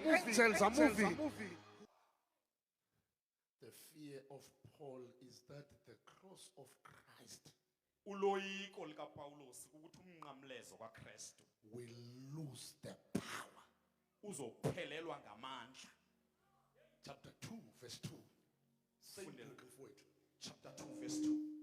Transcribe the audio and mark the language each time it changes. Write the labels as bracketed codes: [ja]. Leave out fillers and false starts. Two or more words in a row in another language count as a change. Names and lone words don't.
[en] Angels are moving. The fear of Paul is that the cross of Christ [xh] Uloyiko lika Paulos ukuthi umnqamlezo kaKristu [en] will lose the power. [xh] uzophelelwa ngamandla. [en] Chapter 2, verse 2. Same book of word. Chapter 2 verse 2.